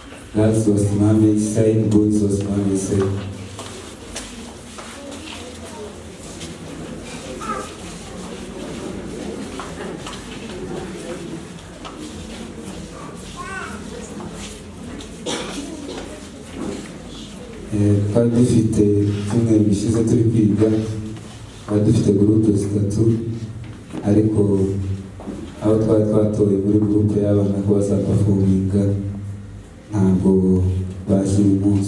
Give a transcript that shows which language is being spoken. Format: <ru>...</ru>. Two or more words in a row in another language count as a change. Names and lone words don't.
<sw>Girls wasimame hii side, boys wasimame hii side.</sw> <rw>Twari dufite icyumweru gishize turi kwiga, twari dufite gurupe zitatu, ariko aho twari twatoye muri gurupe y'abana ko bazapafominga ntabwo baje uyu munsi.</rw>